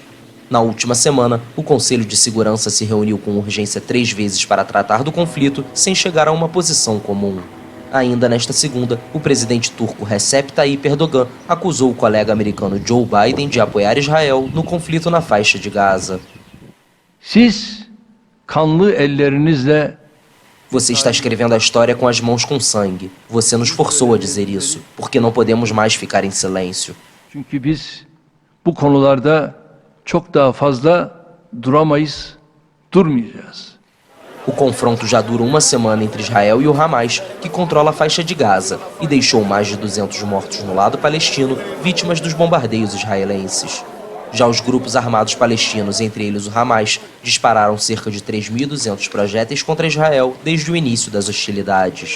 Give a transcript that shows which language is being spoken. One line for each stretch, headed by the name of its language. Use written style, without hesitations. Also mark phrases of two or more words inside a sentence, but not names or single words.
Portuguese: Na última semana, o Conselho de Segurança se reuniu com urgência 3 vezes para tratar do conflito, sem chegar a uma posição comum. Ainda nesta segunda, o presidente turco Recep Tayyip Erdogan acusou o colega americano Joe Biden de apoiar Israel no conflito na faixa de Gaza.
Turkish: Siz kanlı ellerinizle
Portuguese: Você está escrevendo a história com as mãos com sangue. Você nos forçou a dizer isso, porque não podemos mais ficar em silêncio.
Turkish: Çünkü biz bu konularda çok daha fazla duramayız, durmayacağız.
Portuguese: O confronto já dura uma semana entre Israel e o Hamas, que controla a faixa de Gaza, e deixou mais de 200 mortos no lado palestino, vítimas dos bombardeios israelenses. Já os grupos armados palestinos, entre eles o Hamas, dispararam cerca de 3.200 projéteis contra Israel desde o início das hostilidades.